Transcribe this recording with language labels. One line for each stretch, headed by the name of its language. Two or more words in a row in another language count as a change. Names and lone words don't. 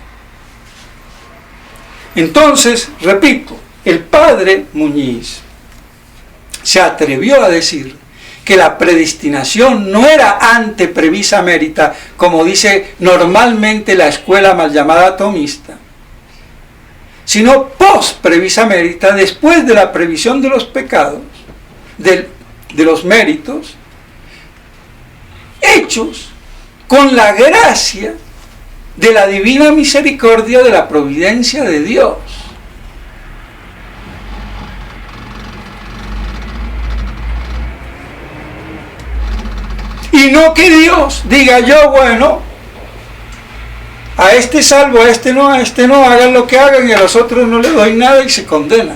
Spanish: Entonces, repito, el padre Muñiz se atrevió a decir que la predestinación no era
Latin: ante previsa merita,
Spanish: como dice normalmente la escuela mal llamada tomista, sino
Latin: post previsa merita,
Spanish: después de la previsión de los pecados, de los méritos, hechos con la gracia de la divina misericordia de la providencia de Dios. Y no que Dios diga yo, bueno, a este salvo, a este no, hagan lo que hagan y a los otros no le doy nada y se condenan.